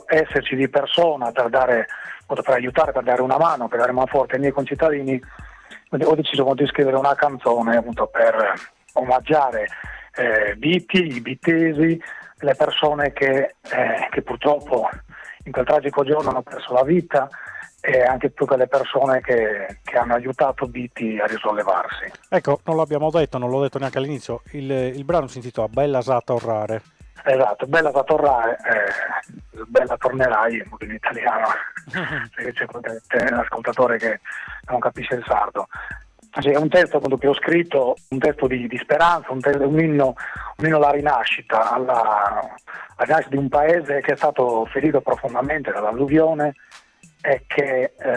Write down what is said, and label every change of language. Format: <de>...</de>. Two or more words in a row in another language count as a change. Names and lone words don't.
<it>esserci di persona per aiutare, per dare una mano, per dare una forza ai miei concittadini, ho deciso di scrivere una canzone appunto per omaggiare Bitti, i bittesi, le persone che purtroppo in quel tragico giorno hanno perso la vita, e anche tutte le persone che hanno aiutato Bitti a risollevarsi. Ecco, non l'abbiamo detto, non l'ho detto neanche all'inizio, il brano si intitola Bella sa torrare. Esatto, Bella sa torrare, Bella tornerai in italiano, perché c'è un ascoltatore che non capisce il sardo. È un testo appunto che ho scritto, un testo di speranza, un inno alla rinascita, alla rinascita di un paese che è stato ferito profondamente dall'alluvione e che</it>